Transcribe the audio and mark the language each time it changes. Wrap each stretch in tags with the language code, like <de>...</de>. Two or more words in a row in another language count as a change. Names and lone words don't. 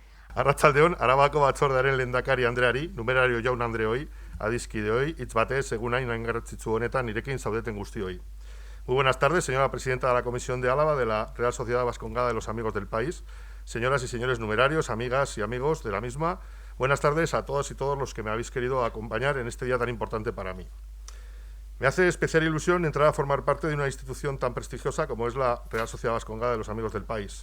<eu>Arratsaldeon, Arabako batzordearen lehendakari Andreari, numerario jaun Andreoi, adiskideoi, hitz batez, egun hain garrantzitsu honetan nirekin zaudeten guztioi.</eu> <es>Muy buenas tardes, señora presidenta de la Comisión de Álava de la Real Sociedad Vascongada de los Amigos del País, señoras y señores numerarios, amigas y amigos de la misma. Buenas tardes a todas y todos los que me habéis querido acompañar en este día tan importante para mí. Me hace especial ilusión entrar a formar parte de una institución tan prestigiosa como es la Real Sociedad Vascongada de los Amigos del País.</es>